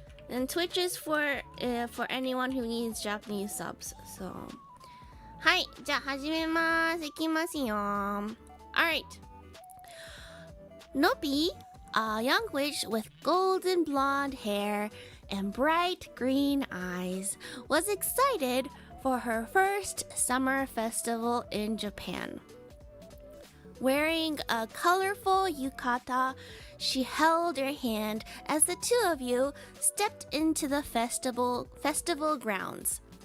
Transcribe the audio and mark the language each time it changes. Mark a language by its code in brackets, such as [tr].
[en] And Twitch is for anyone who needs Japanese subs. [ja] So, はい、じゃあ始めます。いきますよ。Alright. [en] Nobi, a young witch with golden blonde hair and bright green eyes, was excited for her first summer festival in Japan. Wearing a colorful yukata, she held her hand as the two of you stepped into the festival grounds.